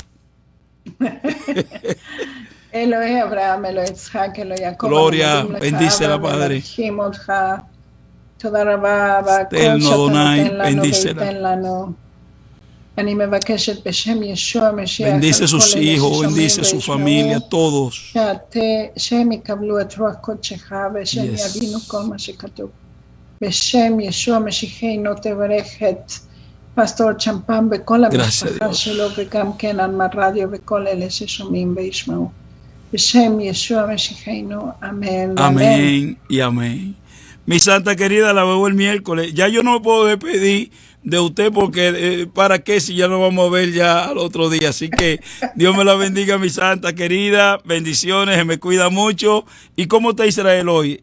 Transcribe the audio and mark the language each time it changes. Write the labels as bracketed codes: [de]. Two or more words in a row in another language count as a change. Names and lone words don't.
[he] אלוהי אברהם אלוהי יצחק אלוהי יעקב. [es] Gloria, bendícela, Padre. Eterno Adonai, bendícela. Bendice sus hijos, bendice su familia, todos. [he] בשם ישוע משיחנו תברך את פסטור צ'מפם וכל המשפחה שלו וגם כן על רדיו וכל אלה ששומעים וישמעו. בשם ישוע משיחנו, [es] amén. Amén y amén. Mi santa querida, la veo el miércoles. Ya yo no me puedo despedir de usted porque ¿para qué si ya nos vamos a ver ya al otro día? Así que Dios me la bendiga, mi santa querida. Bendiciones, se me cuida mucho. ¿Y cómo está Israel hoy?